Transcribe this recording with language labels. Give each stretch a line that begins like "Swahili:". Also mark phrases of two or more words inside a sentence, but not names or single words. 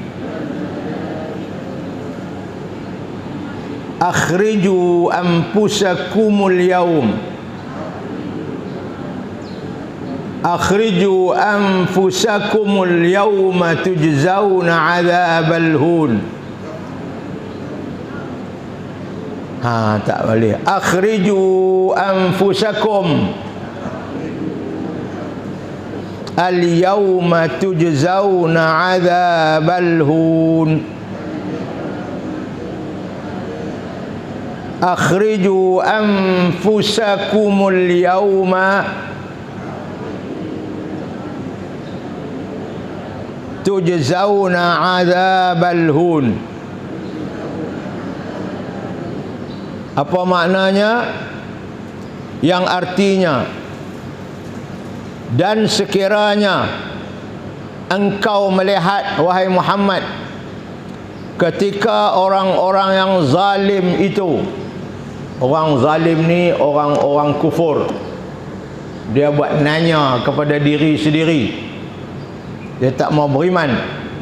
Arabic: أخرجوا أنفسكم اليوم أخرجوا أنفسكم اليوم تجزون عذاب الهون.
Malay: Tak boleh.
Arabic: أخرجوا أنفسكم اليوم تجزون عذاب الهون. أخرجوا أنفسكم اليوم تجزون عذاب الهون.
Malay: Apa maknanya? Yang artinya, dan sekiranya engkau melihat wahai Muhammad ketika orang-orang yang zalim itu, orang zalim ni orang-orang kufur, dia buat nanya kepada diri sendiri, dia tak mau beriman.